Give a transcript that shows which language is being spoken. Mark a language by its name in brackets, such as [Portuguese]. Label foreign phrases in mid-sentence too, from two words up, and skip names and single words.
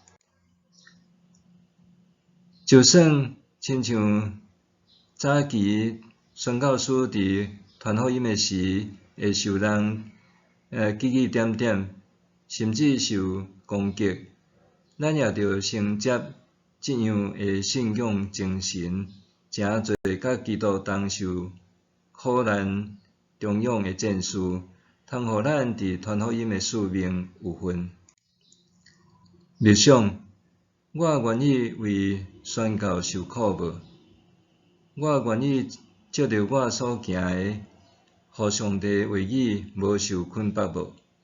[Min Nan Chinese] 就算亲像早期宣教师伫传福音的时，会受人指指点点，甚至受攻击，咱也着承接这样的信仰精神，诚做甲基督同受苦难、忠勇的战士，通互咱伫传福音的使命有份。默想，我愿意为宣教受苦无？我愿意照着我所行的，互上帝话语无受捆绑无？